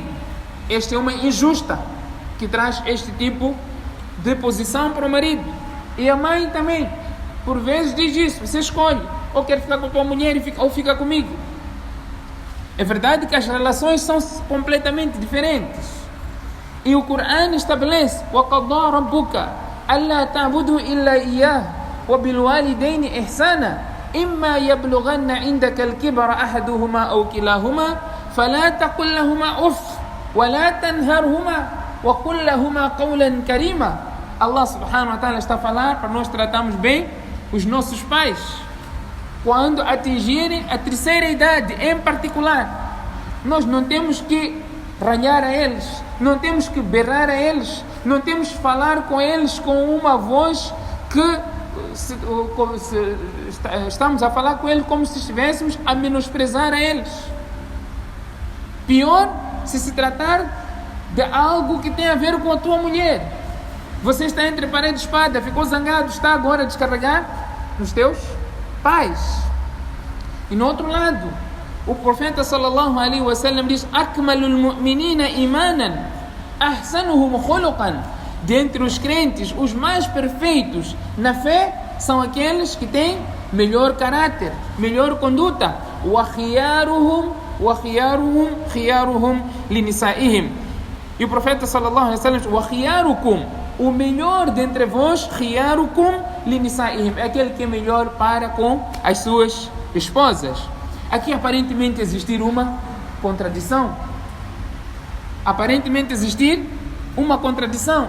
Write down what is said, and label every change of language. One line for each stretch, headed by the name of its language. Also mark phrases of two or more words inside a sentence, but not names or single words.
Portuguese: Esta é uma injusta que traz este tipo de posição para o marido. E a mãe também, por vezes diz isso, você escolhe, ou quer ficar com tua mulher ou fica comigo. É verdade que as relações são completamente diferentes. E o Coran estabelece
Arabic: وَقَضَى رَبُّكَ أَلَّا تَعْبُدُوا إِلَّا إِيَّاهُ وَبِالْوَالِدَيْنِ إِحْسَانًا إِمَّا يَبْلُغَنَّ عِندَكَ الْكِبَرَ أَحَدُهُمَا أَوْ كِلَاهُمَا فَلَا تَقُلْ لَهُمَا أُفٍّ وَلَا تَنْهَرْهُمَا وَقُلْ لَهُمَا قَوْلًا كَرِيمًا.
Portuguese: Allah
Arabic: سبحانه وتعالى
Portuguese: está a falar para nós tratarmos bem os nossos pais quando atingirem a terceira idade em particular. Nós não temos que ralhar a eles, não temos que berrar a eles, não temos que falar com eles com uma voz que estamos a falar com eles como se estivéssemos a menosprezar a eles. Pior se tratar de algo que tem a ver com a tua mulher. Você está entre parede e espada, ficou zangado, está agora a descarregar nos teus pais. E no outro lado, o profeta
Arabic: صلى الله عليه وسلم
Portuguese: diz:
Arabic: أكمل المؤمنين إيمانا، أحسنهم خلقا.
Portuguese: Dentre os crentes, os mais perfeitos na fé são aqueles que têm melhor caráter, melhor conduta.
Arabic: وخيارهم لنسائهم.
Portuguese: E o profeta
Arabic: صلى الله عليه وسلم
Portuguese: diz:
Arabic: وخياركم,
Portuguese: o melhor dentre vós,
Arabic: خياركم لنسائهم,
Portuguese: é aquele que é melhor para com as suas esposas. Aqui aparentemente existir uma contradição. Aparentemente existir uma contradição.